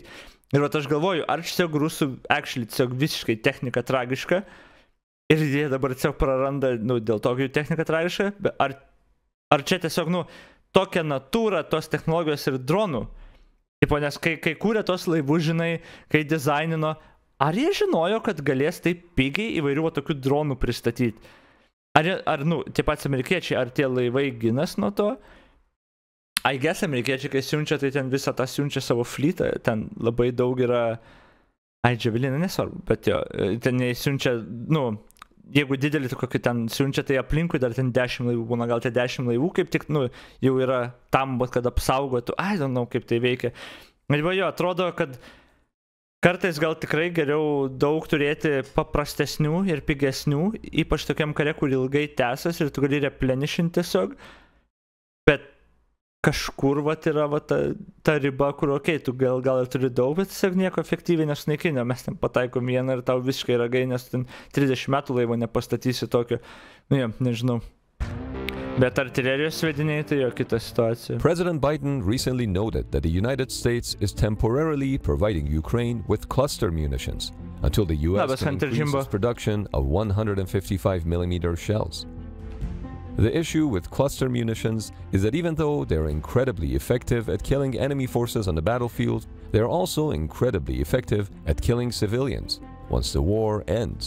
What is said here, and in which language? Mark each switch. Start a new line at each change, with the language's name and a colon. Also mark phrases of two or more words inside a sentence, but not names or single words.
Lithuanian: Ir vat aš galvoju, ar tiesiog rusų, actually, tiesiog visiškai technika tragiška ir jie dabar tiesiog praranda, nu, dėl to, kad jų technika tragiška, ar čia tiesiog, nu, tokia natūra tos technologijos ir dronų. Tipo, nes kai kūrė tos laivus, žinai, kai dizainino, ar jie žinojo, kad galės taip pigiai įvairių tokių dronų pristatyti? Ar, nu, tie patys amerikiečiai, ar tie laivai ginas nuo to?
English: I guess
Lithuanian: amerikiečiai, kai siunčia, tai ten visą tą siunčia savo flytą, ten labai daug yra, džavelinė, nesvarbu, bet jo, ten siunčia, nu, jeigu didelį kokį ten siunčia, tai aplinkui dar ten 10 laivų būna, gal tie 10 laivų kaip tik, nu, jau yra tam, kad apsaugotų,
English: I don't know,
Lithuanian: kaip tai veikia. Ir va jo, atrodo, kad Kartais gal tikrai geriau daug turėti paprastesnių ir pigesnių, ypač tokiam kare, kur ilgai tęsas ir tu gali replenišinti tiesiog, bet kažkur yra ta riba, kur tu gal ir turi daug, bet tiesiog nieko efektyviai nesunaikinė, mes ten pataikom vieną ir tau visiškai ragai, nes ten 30 metų laivo nepastatysi tokio, nežinau. Bet artilerijos sviediniai tai jo kita situacija.
English: President Biden recently noted that the United States is temporarily providing Ukraine with cluster munitions until the US can increase its production of 155mm shells. The issue with cluster munitions is that even though they're incredibly effective at killing enemy forces on the battlefield, they're also incredibly effective at killing civilians once the war ends.